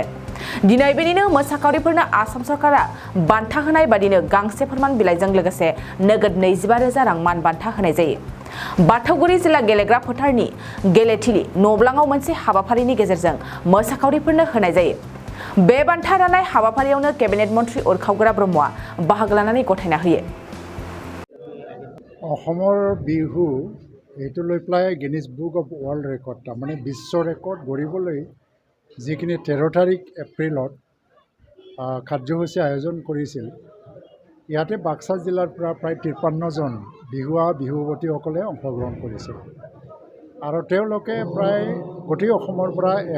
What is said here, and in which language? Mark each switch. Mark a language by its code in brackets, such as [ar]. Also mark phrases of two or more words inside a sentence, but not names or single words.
[brx] दिनै बेनिनो मोसाखावरिफोरनो आसाम सरकारा बान्था होनाय बादिनो गांसे फोरमान बिलाइजों लोगोसे नोगोद 25,000 रां मान बान्था होनाय जायो। बाथौगुरि जिल्ला गेलेग्रा फोथारनि गेलेथिलि नब्लाङाव मोनसे हाबाफारिनि गेजेरजों मोसाखावरिफोरनो होनाय जायो। बे बान्था राननाय हाबाफारियावनो केबिनेट मन्त्री उरखावगोरा ब्रह्मआ बाहागो लानानै गथायना होयो। [as] অসমৰ বিহু এইটো লৈ পেলাই গিনিজ বুক অফ ৱৰ্ল্ড ৰেকৰ্ড তাৰমানে বিশ্ব ৰেকৰ্ড গঢ়িবলৈ যিখিনি 13 তাৰিখ এপ্ৰিলত কাৰ্যসূচী আয়োজন কৰিছিল, ইয়াতে বাক্সা জিলাৰ পৰা প্ৰায় 53জন বিহুৱতীসকলে অংশগ্ৰহণ কৰিছিল আৰু তেওঁলোকে প্ৰায় গোটেই অসমৰ পৰা